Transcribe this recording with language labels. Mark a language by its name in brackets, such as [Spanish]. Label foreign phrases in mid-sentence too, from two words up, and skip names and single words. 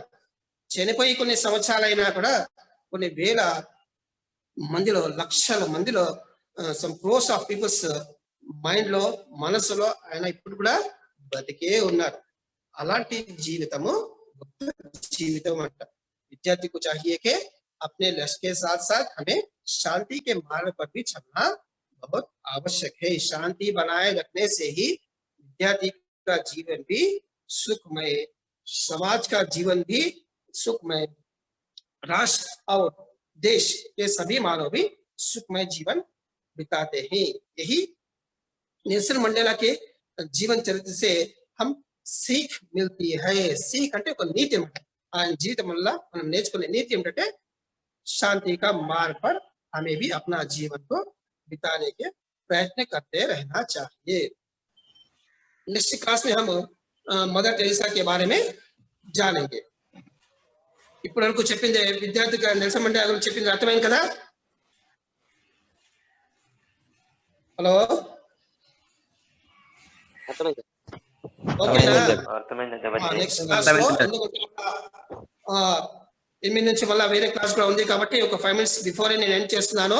[Telugu] చనిపోయి కొన్ని సంవత్సరాలైనా కూడా కొన్ని వేల మందిలో, లక్షల మందిలో, [English] some crores of peoples mind [Telugu] లో, మనసులో ఆయన ఇప్పుడు కూడా బతికే ఉన్నారు. అలాంటి జీవితము జీవితం అంట. [Hindi] विद्यार्थी को चाहिए कि अपने लक्ष्य के साथ साथ हमें शांति के मार्ग पर भी चलना बहुत आवश्यक है. शांति बनाए रखने से ही विद्यार्थी का जीवन भी सुखमय, समाज का जीवन भी सुखमय, राष्ट्र और देश के सभी मानव भी सुखमय जीवन बिताते हैं. यही नेल्सन मंडेला के जीवन चरित्र से हम सीख मिलती है. सीख [Telugu] అంటే ఒక నీతి అన్నమాట. ఆయన జీవితం వల్ల మనం నేర్చుకునే నీతి ఏంటంటే [Hindi] शांति का मार्ग पर हमें भी अपना जीवन को बिताने के प्रयत्न करते रहना चाहिए. [English] next class [Hindi] में हम मदर टेरेसा के बारे में जानेंगे. [Telugu] ఇప్పుడు వరకు చెప్పింది విద్యార్థిగా నెల్సన్ మండేలా గురించి చెప్పింది అర్థమైంది కదా? హలో, ఓకేనా? [English] next class [Telugu] లో 8 నుంచి మళ్ళీ వేరే క్లాస్ కూడా ఉంది కాబట్టి ఒక 5 [English] minutes before [Telugu] నేను ఎండ్ చేస్తున్నాను.